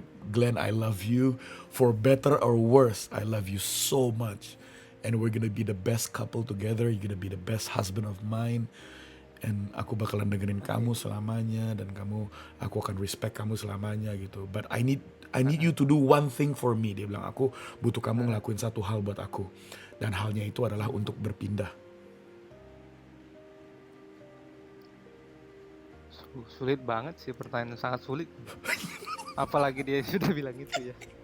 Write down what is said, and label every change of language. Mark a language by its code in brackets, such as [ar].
[en] gini, Glenn, I love you for better or worse. I love you so much. And we're gonna be the best couple together. You're gonna be the best husband of mine. [id] And aku bakalan dengerin kamu selamanya dan aku akan respect kamu selamanya gitu. [en] But I need you to do one thing for me. [id] Dia bilang, aku butuh kamu ngelakuin satu hal buat aku. Dan halnya itu adalah untuk berpindah. Sulit banget sih, pertanyaan sangat sulit. Apalagi dia sudah bilang itu ya.